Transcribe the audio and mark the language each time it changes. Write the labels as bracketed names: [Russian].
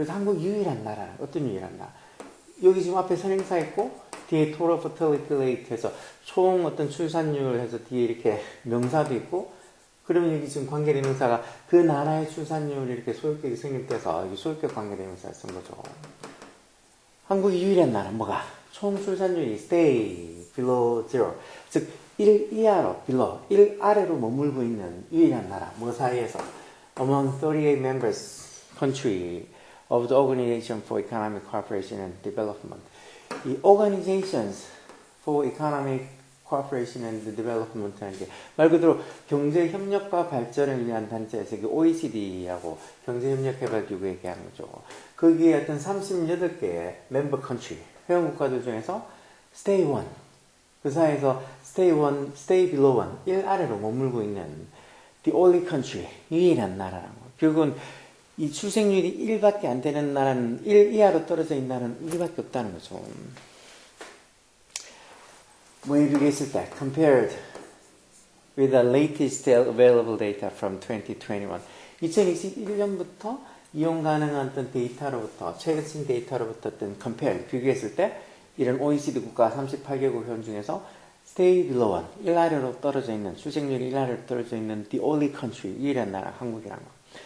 [Korean] 그래서 한국 유일한 나라. 어떤 유일한 나라? 여기 지금 앞에 선행사 있고 뒤에 [English] total fertility rate [Korean] 해서 총 어떤 출산율 해서 뒤에 이렇게 명사도 있고 그러면 여기 지금 관계대명사가 그 나라의 출산율이 이렇게 소유격이 성립돼서 여기 소유격 관계대명사를 쓴 거죠. 한국이 유일한 나라 뭐가? 총 출산율이 [English] stay below zero. [Korean] 즉 1 이하로 [English] below 1 [Korean] 아래로 머물고 있는 유일한 나라. 뭐 사이에서? [English] Among 38 members country of the Organization for Economic Cooperation and Development. [Korean] 이 Organizations for Economic Cooperation and Development라는 게 말 그대로 경제협력과 발전을 위한 단체에서 OECD하고 경제협력개발기구 얘기하는 거죠. 거기에 어떤 38개의 멤버 컨트리, 회원국가들 중에서 Stay 1, 그 사이에서 [English] Stay below 1, [Korean] 1 아래로 머물고 있는 [English] The only country, [Korean] 유일한 나라라는 거. 결국은 이 출생률이 1밖에 안 되는 나라는 1 이하로 떨어져 있는 나라는 1밖에 없다는 거죠. 뭐에 비교했을 때 [English] compared with the latest available data from 2021. [Korean] 2021년부터 이용 가능한 어떤 데이터로부터 최신 데이터로부터 어떤 compare 비교했을 때 이런 OECD 국가 38개국 회원 중에서 [English] stay below 1, [Korean] 1 아래로 떨어져 있는 출생률이 1 아래로 떨어져 있는 [English] the only country, [Korean] 유일한 나라 한국이란 거.